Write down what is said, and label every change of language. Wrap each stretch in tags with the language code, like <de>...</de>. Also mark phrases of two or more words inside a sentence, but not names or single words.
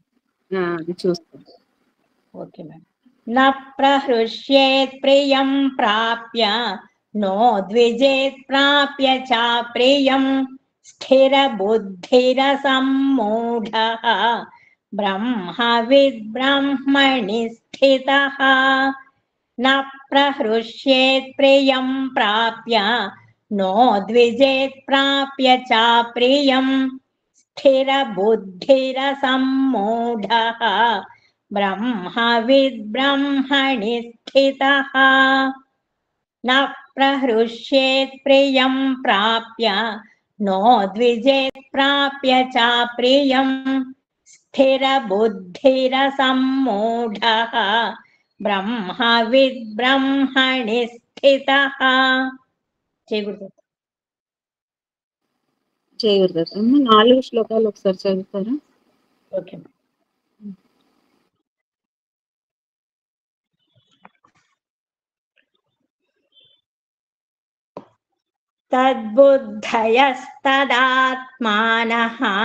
<te>చూస్తాం.</te> <en>okay madam.</en> <sa>న ప్రహృష్యేత్ ప్రియం ప్రాప్య నో ద్విజేత్ ప్రాప్య చ ప్రియం. స్థిర బుద్ధిర సమ్మూఢః బ్రహ్మవిద్ బ్రహ్మణి స్థితః. न प्रहृष्येत् प्रियं प्राप्य नो द्विजेत् प्राप्य च प्रियं स्थिरबुद्धिरसम्मूढः ब्रह्मविद्ब्रह्मणि स्थितः न प्रहृष्येत् प्रियं प्राप्य नो द्विजेत् प्राप्य च प्रियं स्थिरबुद्धिरसम्मूढः ब्रह्मविद्ब्रह्मणि स्थितः జై గురుదత్త.</sa> <te>జై గురుదత్త. 4 శ్లోకాలు ఒకసారి చదువుతారా?</te> <sa>ఓకే. తద్బుద్ధయస్తదాత్మానః</sa>